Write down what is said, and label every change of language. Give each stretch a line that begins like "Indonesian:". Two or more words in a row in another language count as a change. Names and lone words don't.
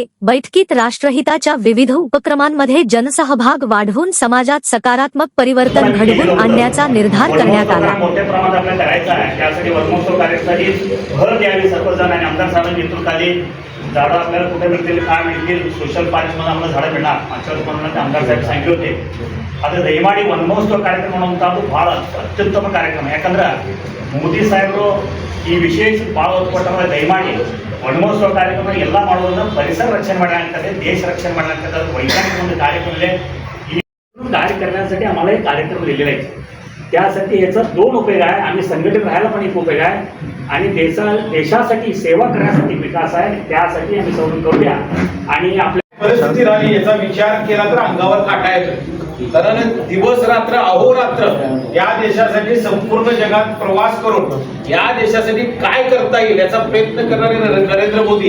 Marathi: बैठकीत राष्ट्रहिताच्या विविध उपक्रमांमध्ये जनसहभाग वाढवून समाजात सकारात्मक परिवर्तन घडवून आणण्याचा निर्धार करण्यात आला। मोठ्या प्रमाणात आपल्याला करायचा आहे, त्यासाठी वर्मोत्सव कार्यक्रमासाठी भर द्यावी सर्वजण आणि आमदार साहेबांच्या नेतृत्वाखाली झाडं आपल्याला कुठे मिळतील, काय मिळतील, सोशल पार्कमध्ये आम्हाला झाडं मिळणार मागच्या वर्षी आमदार साहेब सांगितले होते। आता दहीमाडी वनमहोत्सव कार्यक्रम म्हणून तो
Kannada: ಭಾಳ ಅತ್ಯುತ್ತಮ ಕಾರ್ಯಕ್ರಮ। ಯಾಕಂದ್ರೆ ಮೋದಿ ಸಾಹೇಬರು ಈ ವಿಶೇಷ ಭಾಳ ಒತ್ತು ದಯಮಾಡಿ ವನಮಹೋತ್ಸವ ಕಾರ್ಯಕ್ರಮ ಎಲ್ಲ ಮಾಡೋದನ್ನ ಪರಿಸರ ರಕ್ಷಣೆ ಮಾಡಲಾಗ್ತದೆ, ದೇಶ रक्षण ಮಾಡಲಾಗ್ತದೆ। ಅದು वैज्ञानिक ಒಂದು ಕಾರ್ಯಕ್ರಮ ಇದೆ।
Marathi: ಈ कार्य करण्यासाठी आम्हाला एक कार्यक्रम दिलेला आहे। त्यासाठी याचा दोन उपयोग आहे, आम्ही संघटित राहायला पण एक उपयोग आहे आणि देशासाठी सेवा करण्यासाठी विकास आहे, त्यासाठी आम्ही सौरून करूया। आणि आपल्या परिस्थिती राहिली याचा विचार केला तर अंगावर काटा येतो, कारण दिवस रात्र अहोरात्र या देशासाठी संपूर्ण जगात प्रवास करून या देशासाठी काय करता येईल याचा प्रयत्न करणारे नरेंद्र मोदी।